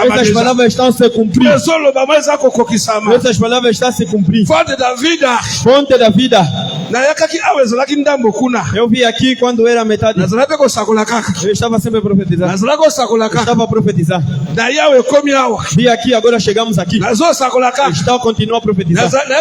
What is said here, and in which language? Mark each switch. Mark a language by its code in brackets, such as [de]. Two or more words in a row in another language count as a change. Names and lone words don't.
[pt] Essas deja palavras estão se cumprindo. [ln] ezoloba mo eza kokokisama [pt] Essas palavras estão se cumprindo. fonte da vida Fonte da vida Eu vi aqui quando era metade. Eu estava sempre profetizando. Estava a profetizar. Vi aqui, agora chegamos aqui. Estava a continuar a profetizar.